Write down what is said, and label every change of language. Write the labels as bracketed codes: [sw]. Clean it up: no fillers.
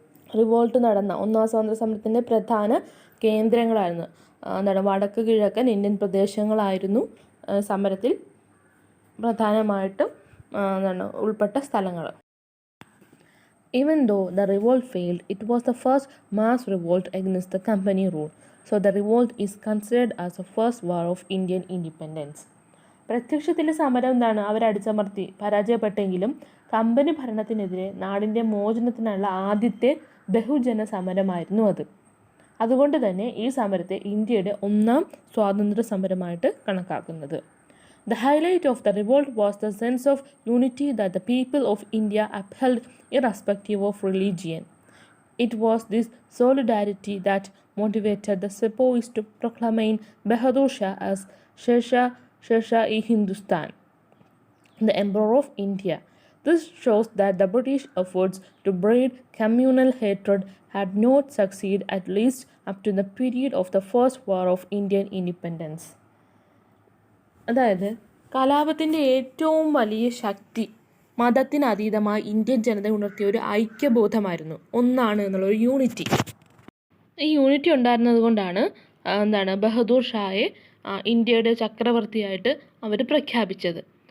[ml] Revolt നടന്ന ഒന്നാം സ്വാതന്ത്ര്യ സമരത്തിൻ്റെ പ്രധാന കേന്ദ്രങ്ങളായിരുന്നു. വടക്ക് കിഴക്കൻ ഇന്ത്യൻ പ്രദേശങ്ങളായിരുന്നു സമരത്തിൽ പ്രധാനമായിട്ടും ഉൾപ്പെട്ട സ്ഥലങ്ങൾ. [en] Even though the revolt failed, it was the first mass revolt against the company rule. So the revolt is considered as the first war of Indian independence. [ml] പ്രത്യക്ഷത്തിൽ സമരം അവരടിച്ചമർത്തി പരാജയപ്പെട്ടെങ്കിലും കമ്പനി ഭരണത്തിനെതിരെ നാടിൻ്റെ മോചനത്തിനുള്ള ആദ്യത്തെ ബഹുജന സമരമായിരുന്നു അത്. അതുകൊണ്ട് തന്നെ ഈ സമരത്തെ ഇന്ത്യയുടെ ഒന്നാം സ്വാതന്ത്ര്യ സമരമായിട്ട് കണക്കാക്കുന്നത്. [en] The highlight of the revolt was the sense of unity that the people of India upheld irrespective of religion. It was this solidarity that motivated the sepoys to proclaim Bahadur Shah as Sher Shah-e Hindustan, the Emperor of India. This shows that the British efforts to breed communal hatred had not succeeded, at least up to the period of the First War of Indian Independence. [ml] അതായത് കലാപത്തിൻ്റെ ഏറ്റവും വലിയ ശക്തി മതത്തിനതീതമായി Indian ജനത ഉണർത്തിയ ഒരു ഐക്യബോധമായിരുന്നു, ഒന്നാണ് എന്നുള്ളൊരു unity. ഈ unity ഉണ്ടായിരുന്നത് കൊണ്ടാണ് ബഹദൂർ ഷായെ ഇന്ത്യയുടെ ചക്രവർത്തിയായിട്ട് അവർ പ്രഖ്യാപിച്ചത്.